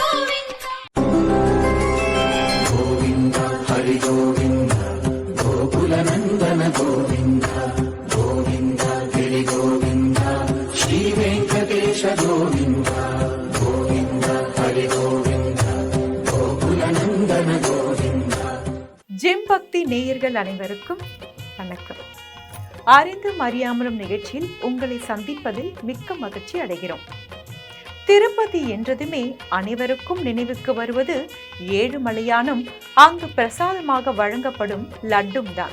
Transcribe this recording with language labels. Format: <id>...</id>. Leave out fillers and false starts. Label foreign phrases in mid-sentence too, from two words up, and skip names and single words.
<te>గోవింద హరి గోవింద గోకుల నందన గోవింద గోవింద గిరి గోవింద శ్రీ వెంకటేశ గోవింద గోవింద హరి గోవింద గోకుల నందన గోవింద.</te> <ta>ஜெம் பக்தி நேயர்கள் அனைவருக்கும் வணக்கம். அறிந்தும் அறியாமலும் நிகழ்ச்சியில் உங்களை சந்திப்பதில் மிக்க மகிழ்ச்சி அடைகிறோம். திருப்பதி என்றதுமே அனைவருக்கும் நினைவுக்கு வருவது ஏழுமலையானும் அங்கு பிரசாதமாக வழங்கப்படும் லட்டும் தான்.</ta>